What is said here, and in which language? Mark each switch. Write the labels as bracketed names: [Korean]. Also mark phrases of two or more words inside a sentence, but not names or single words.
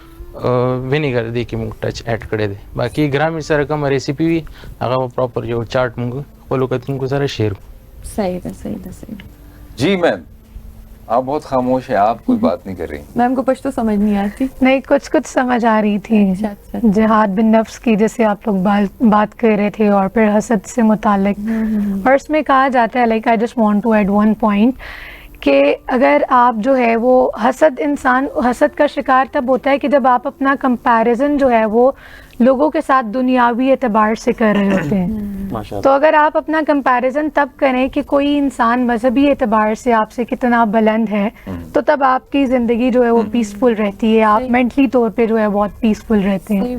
[Pashto] وینیگر دې کې مونږ ټچ ایډ کړی دی باقي ګرامې سره کوم ریسیپي وي هغه پراپر یو چارټ مونږ خپلو کتونکو سره شیر کړو صحیح ده صحیح ده صحیح [Urdu] جی میم آپ بہت خاموش ہیں آپ کوئی بات نہیں کر رہی میم کو پشتو سمجھ نہیں آتی نہیں کچھ سمجھ آ رہی تھی جہاد بن نفس کی جیسے آپ لوگ بات کر رہے تھے اور پھر حسد سے متعلق اور اس میں کہا جاتا ہے [English] like I just want to add one point [Urdu] کہ اگر آپ جو ہے وہ حسد کا شکار تب ہوتا ہے کہ جب آپ اپنا کمپیریزن جو ہے وہ لوگوں کے ساتھ دنیاوی اعتبار سے کر رہے ہوتے ہیں تو اگر آپ اپنا کمپیریزن تب کریں کہ کوئی انسان مذہبی اعتبار سے آپ سے کتنا بلند ہے تو تب آپ کی زندگی جو ہے وہ پیسفل رہتی ہے آپ مینٹلی طور پہ جو ہے بہت پیسفل رہتے ہیں